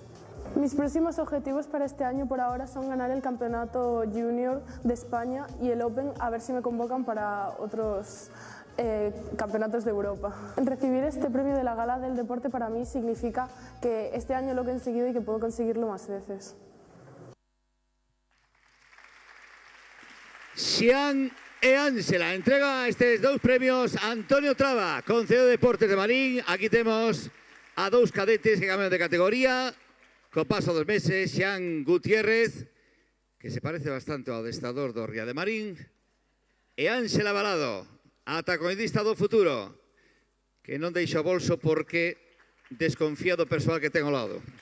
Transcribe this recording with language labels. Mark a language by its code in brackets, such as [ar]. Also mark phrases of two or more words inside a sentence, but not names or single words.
[es] Mis próximos objetivos para este año por ahora son ganar el campeonato junior de España y el Open, a ver si me convocan para otros campeonatos de Europa. Recibir este premio de la Gala del Deporte para mí significa que este año lo he conseguido y que puedo conseguirlo más veces. [gl] Xian e Ángela entrega estes dous premios a Antonio Traba, Concello de Deportes de Marín. Aquí temos a dous cadetes que cambian de categoría. Co paso dos meses, Xian Gutiérrez, que se parece bastante ao adestrador do Ría de Marín, e Ángela Balado, a tacoidista do futuro, que non deixa o bolso porque desconfía do persoal que ten ao lado.